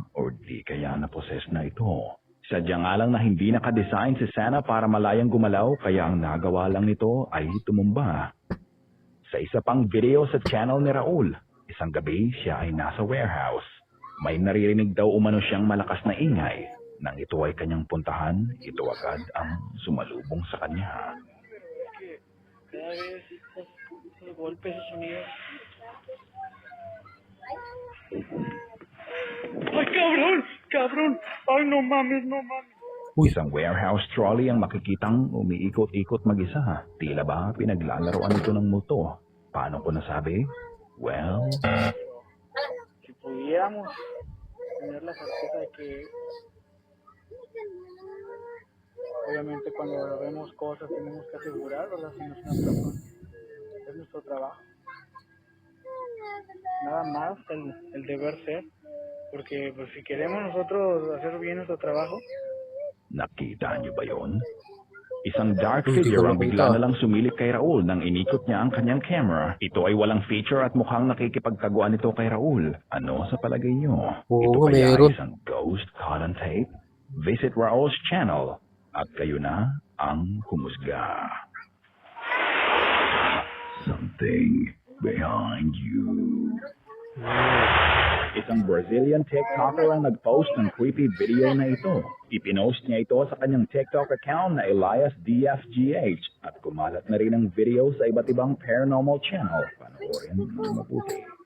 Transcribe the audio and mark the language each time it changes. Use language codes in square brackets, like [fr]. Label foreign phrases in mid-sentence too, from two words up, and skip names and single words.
[tl] O di kaya na-possess na ito? Sadya nga lang na hindi naka-design si Santa para malayang gumalaw kaya ang nagawa lang nito ay tumumba. Sa isa pang video sa channel ni Raul, Isang gabi, siya ay nasa warehouse. May naririnig daw umano siyang malakas na ingay. Nang ito ay kanyang puntahan, ito agad ang sumalubong sa kanya. [es] Cada vez esos golpes, esos sonidos. ¡Ay, cabrón! ¡Cabrón! ¡Ay, no mames, no mames! [tl] Isang [en] warehouse trolley [tl] ang makikitang umiikot-ikot mag-isa. Tila ba pinaglalaroan ito ng multo? Paano ko nasabi? Well, [es] Si pudiéramos tener la certeza de que obviamente cuando vemos cosas tenemos que asegurar, ¿verdad? Si no es una persona, es nuestro trabajo. Nada más el deber ser, porque pues si queremos nosotros hacer bien nuestro trabajo, [tl] nakita niyo ba yon? Isang dark Hindi figure ko ang nakita. bigla na lang sumilip kay Raul nang inikot niya ang kanyang camera. Ito ay walang feature at mukhang nakikipagtaguan ito kay Raul. Ano sa palagay niyo? Oo, Ito kaya meron. ay isang [en] ghost caught on tape? Visit Raul's channel [tl] at kayo na ang humusga. [en] Something behind you. [tl] Isang Brazilian TikToker ang nag-post ng [en] creepy video [tl] na ito. Ipinost niya ito sa kanyang TikTok account na Elias DFGH at kumalat na rin ang video sa iba't ibang [en] paranormal channel. [tl] Panoorin ng mabuti.